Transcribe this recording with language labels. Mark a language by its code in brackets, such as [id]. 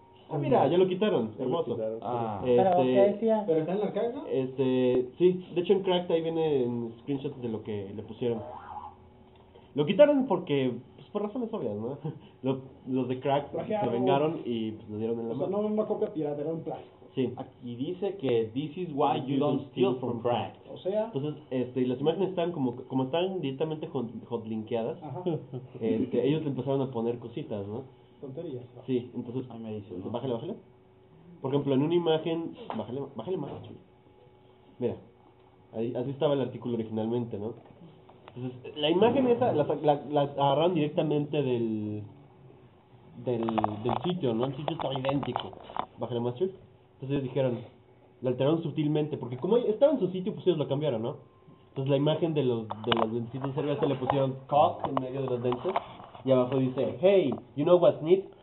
[es] Ah, mira, ya lo quitaron, hermoso. Lo quitaron, ah, pero está en la caja, ¿no? Sí, de hecho en Cracked ahí viene en screenshot de lo que le pusieron. Lo quitaron porque, pues por razones obvias, ¿no? Los de Cracked se vengaron y pues, lo dieron en la mano. O sea, no una copia pirata, era un plástico. Sí. Aquí dice que [en] this is why you don't steal from Cracked. [es] O sea. Entonces, las imágenes están como están directamente hotlinkeadas. Ajá. ellos le empezaron a poner cositas, ¿no? Tonterías. Sí, entonces, ahí me dice, ¿no? bájale. Por ejemplo, en una imagen, bájale más, chulo. Mira, ahí, así estaba el artículo originalmente, ¿no? Entonces, la imagen esa, la agarraron directamente del sitio, ¿no? El sitio estaba idéntico. Bájale más, chulo. Entonces ellos dijeron, la alteraron sutilmente, porque como estaba en su sitio, pues ellos lo cambiaron, ¿no? Entonces la imagen de los dentitos de cerveza le pusieron cock en medio de los dentes. Y abajo dice, [en] hey, you know what's neat?